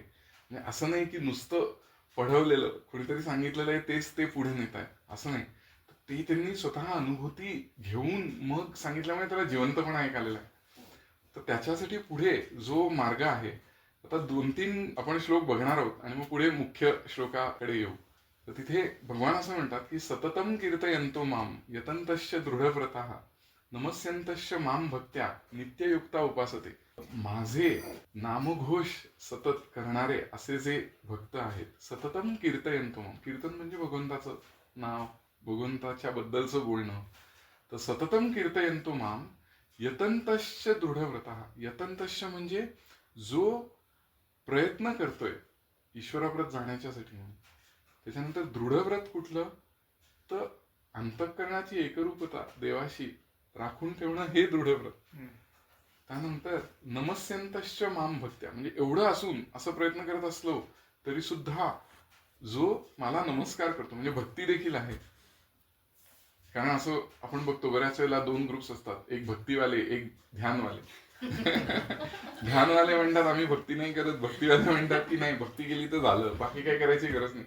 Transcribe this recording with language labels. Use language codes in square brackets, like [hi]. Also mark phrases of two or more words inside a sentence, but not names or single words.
[mr] म्हणजे असं नाही की नुसतं पढवलेलं कुणीतरी सांगितलेलं आहे तेच ते पुढे नेत आहे असं नाही. ते त्यांनी स्वतः अनुभूती घेऊन मग सांगितल्यामुळे त्याला जिवंतपणा एक आलेला आहे. तर त्याच्यासाठी पुढे जो मार्ग आहे, आता 2-3 आपण श्लोक बघणार आहोत आणि मग पुढे मुख्य श्लोकाकडे येऊ. तर तिथे भगवान असं म्हणतात की [sa] सततम कीर्तयन्तो माम यतन्तश्च दृढव्रताः नमस्यन्तश्च माम भक्त्या नित्ययुक्ता उपासते. [mr] माझे नामघोष सतत करणारे असे जे भक्त आहेत, [sa] सततम कीर्तयन्तो माम, [mr] कीर्तन म्हणजे भगवंताचं नाव, भगवंताच्या बद्दलचं बोलणं. तर [sa] सततम कीर्तयन्तो माम यतन्तश्च दृढव्रताः, [mr] यतन्तश्च म्हणजे जो प्रयत्न करतोय ईश्वराप्रत जाण्याच्यासाठी म्हणून. त्याच्यानंतर दृढव्रत कुठलं, तर अंतःकरणाची एकरूपता देवाशी राखून ठेवणं हे दृढव्रत. [sa] त्यानंतर नमस्यन्तश्च माम भक्त्या, [mr] म्हणजे एवढं असून असं प्रयत्न करत असलो तरी सुद्धा जो मला नमस्कार करतो, म्हणजे भक्ती देखील आहे. कारण असं आपण बघतो बऱ्याच वेळेला 2 ग्रुप्स असतात, एक भक्तीवाले एक ध्यानवाले. ध्यानवाले म्हणतात आम्ही भक्ती नाही करत, भक्तीवाले म्हणतात की नाही भक्ती केली तर झालं, बाकी काही करायची गरज नाही.